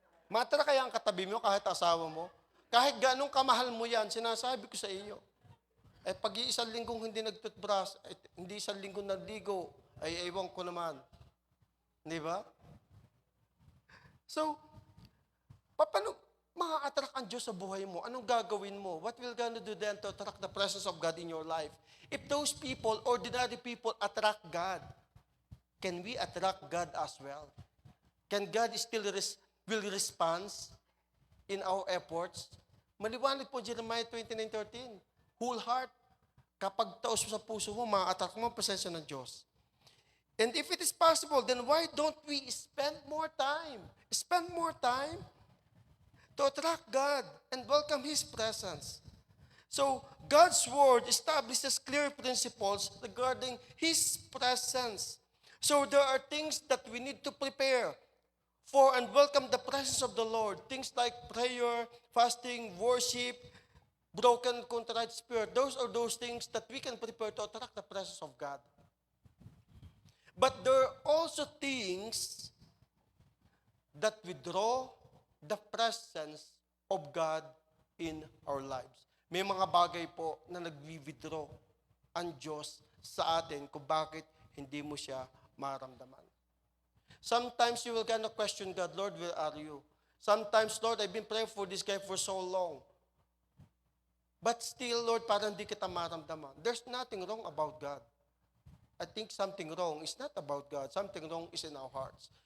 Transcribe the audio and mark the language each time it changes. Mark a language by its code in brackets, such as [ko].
[tl] Matara kaya ang katabi mo kahit asawa mo? Kahit ganong kamahal mo yan, sinasabi ko sa iyo. Pag isang linggong hindi nag-toothbrush, hindi isang linggong nagligo, ay ewan ko naman. Di ba? So, paano ma-attract ang Diyos sa buhay mo? Anong gagawin mo? [en] What will God do then to attract the presence of God in your life? If those people, ordinary people, attract God, can we attract God as well? Can God still will respond in our efforts? [tl] Maliwanag po Jeremiah 29:13. [en] Whole heart. [tl] Kapag taos mo sa puso mo, ma-attract mo ang presensya ng Diyos. [en] And if it is possible, then why don't we spend more time? Spend more time to attract God and welcome His presence. So, God's Word establishes clear principles regarding His presence. So, there are things that we need to prepare for and welcome the presence of the Lord. Things like prayer, fasting, worship, broken, contrite spirit. Those are those things that we can prepare to attract the presence of God. But there are also things that withdraw the presence of God in our lives. [tl] May mga bagay po na nag-withdraw ang Diyos sa atin kung bakit hindi mo siya maramdaman. [en] Sometimes you will kind of question God, Lord, where are you? Sometimes, Lord, I've been praying for this guy for so long. But still, Lord, [tl] parang hindi kita maramdaman. [en] There's nothing wrong about God. I think something wrong is not about God. Something wrong is in our hearts.